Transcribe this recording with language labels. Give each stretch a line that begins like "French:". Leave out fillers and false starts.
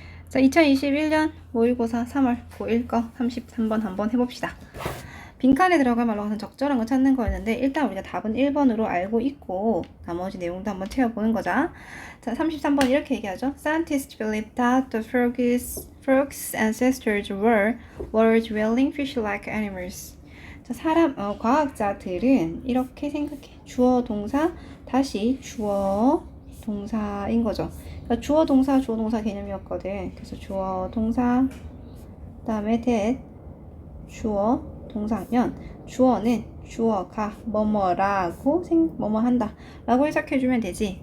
Korean: 자, 2021년 모의고사 3월 고1 거 33번 한번 해봅시다. 빈칸에 들어갈 말로 하는 적절한 거 찾는 거였는데 일단 우리가 답은 1번으로 알고 있고 나머지 내용도 한번 채워보는 거자. 자, 33번 이렇게 얘기하죠.
English: Scientists believe that the frogs ancestors were dwelling fish-like animals.
Korean: 자, 과학자들은 이렇게 생각해. 주어 동사 다시 주어 동사인 거죠. 그러니까 주어 동사 개념이었거든. 그래서 주어 동사 그다음에 that 주어 동사면 주어는 주어가 뭐뭐라고 뭐뭐 한다 라고 해석해주면 되지.